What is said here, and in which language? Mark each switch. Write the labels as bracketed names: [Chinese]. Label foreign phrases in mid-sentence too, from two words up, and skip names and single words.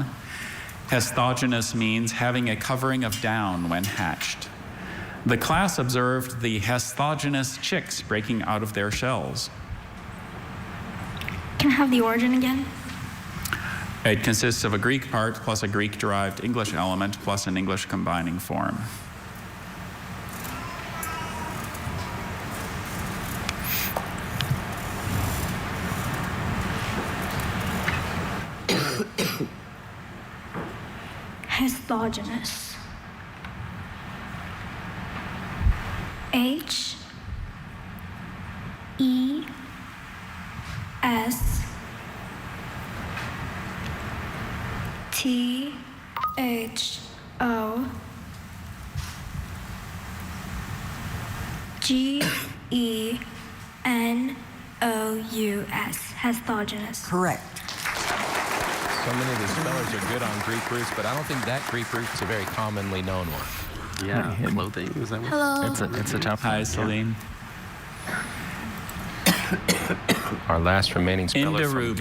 [English] Hesthogenous means having a covering of down when hatched. The class observed the hesthogenous chicks breaking out of their shells. Can I have the origin again? It consists of a Greek part plus a Greek-derived English element plus an English combining form. Hesthogenous. H E S T H O G E N O U S. Hesthogenous. Correct. So many of the spellers are good on Greek roots, but I don't think that Greek root is a very commonly known one. Yeah, clothing, is that what? Hello. It's a tough Hi, one. Celine. Our last remaining speller from Indarubin.